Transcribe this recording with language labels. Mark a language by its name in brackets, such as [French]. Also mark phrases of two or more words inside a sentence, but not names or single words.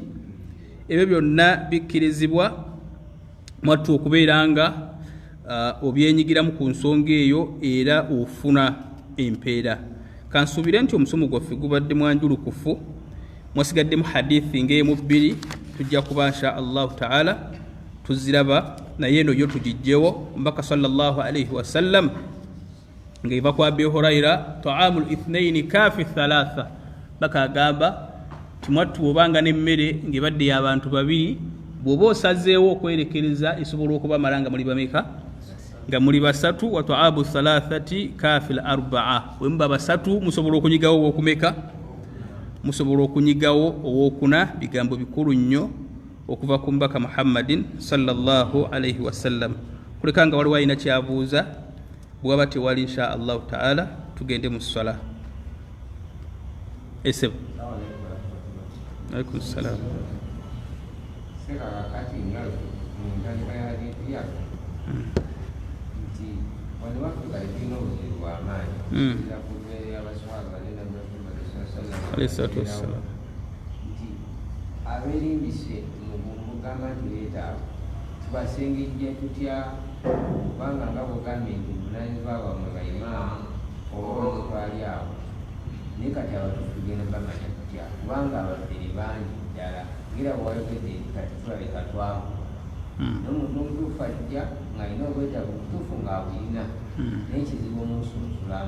[Ganda] Ebyo byonna bikkirizibwa mwattu okubeera nga obyenyigiramu ku nsonga eyo era ofuna empeera. Kansuubire nti omusomo gwaffe gubadde mwanjulukufu, mwasigaddemu hadithi ng'emu bbiri, tujja kuba [Arabic] إن شاء الله تعالى [Ganda] tuziraba, naye eno yo tugijjewo. Mbaka [Arabic] صلى الله عليه وسلم [Ganda] ng'eva kwa Abi Hurayra, [Arabic] طعام الاثنين كافي الثلاثة, [Ganda] baka agamba timwattu bw'obanga n'emmere ng'ebadde y'abantu babiri, bw'oba osazeewo okwerekereza esobola okubamala nga muli bameka? Nga muli basatu. [Arabic] وطعام الثلاثة كافي الأربعة, [Ganda] bwe muba basatu musobola okunyigawo ow'okumeka? Musobola okunyigawo ow'okuna. Bigambo bikulu nnyo okuva ku mbaka Muhammadin [Arabic] صلى الله عليه وسلم. [Ganda] Kuleka nga waliwo alina kyabuuza, bw'aba tewali [Arabic] إن شاء الله تعالى [Ganda] tugende mu ssala. Esebo. [Arabic] عليكم السلام. عليه الصلاة والسلام. [Ganda] Aberimbise mugamba tuleeta tubasengejja tutya kubanga nga bugambye nti bunaanyizibwa bwamwe baimaamu oba omutwali awo, naye kati abantu tugenda bamanya tutya, kubanga ababiri bangi ddala ngira bwayogedde kati tulabeka twavu n'omutuufu ajja ng'alina obwetaavu obutuufu ng'abulina n'ekizibu omusunsulamu.